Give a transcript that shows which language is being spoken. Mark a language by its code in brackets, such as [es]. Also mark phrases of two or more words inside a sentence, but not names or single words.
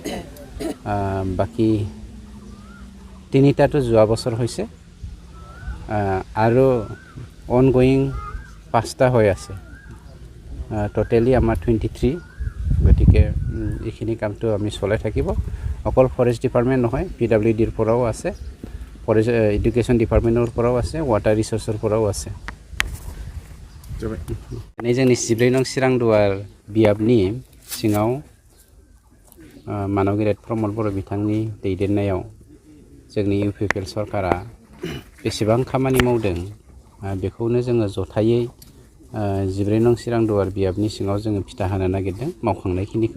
[as] বাকী 3টাটো যোৱা বছৰ হৈছে আৰু অনগোয়িং 5টা হৈ আছে। টোটেলি আমাৰ 23। গতিকে এইখিনি কামটো আমি চলাই থাকিব। অকল [en] forest department [as] নহয়, PWDৰ পৰাও আছে, ফৰেষ্ট এডুকেশ্যন ডিপাৰ্টমেণ্টৰ পৰাও আছে, [en] water resources [as] পৰাও আছে। [brx] जोंनि 14 नং चिरांदुवार बियाबनि सिङाव मानव गेदेर प्रमोद बड़ो बिथांनि दैदेननायाव जोंनि UPPL सरकारा बेसेबां खामानि मावदों बेखौनो जोङो जथायै 14 नং चिरांदुवार बियाबनि सिङाव जोङो फिथा होनो नागिरदों मावखांनायखिनिखौ।